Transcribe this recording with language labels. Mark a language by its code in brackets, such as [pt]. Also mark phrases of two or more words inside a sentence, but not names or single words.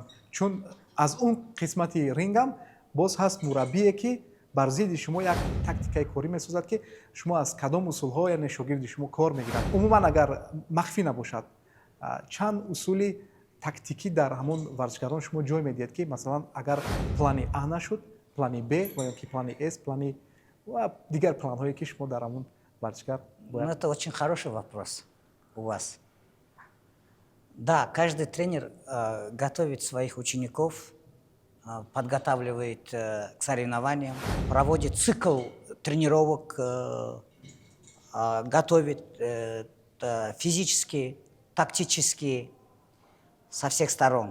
[tg] Чун аз он қисмати рингам боз ҳаст мураббие ки бар зидди шумо як тактикаи корӣ месозад ки шумо аз кадом усулҳо яъне шогирди шумо кор мегирад. Умуман агар махфӣ набошад, чанд усули тактикӣ дар ҳамон варзишгарон шумо ҷой медиҳед ки масалан агар плани А нашуд, плани Б ва ё ки плани С, плани ва дигар планҳое ки шумо дар ҳамон варзишгар бояд. [ru] Это очень хороший вопрос у вас. Да, каждый тренер готовит своих учеников, подготавливает к соревнованиям, проводит цикл тренировок, готовит физически, тактически, со всех сторон.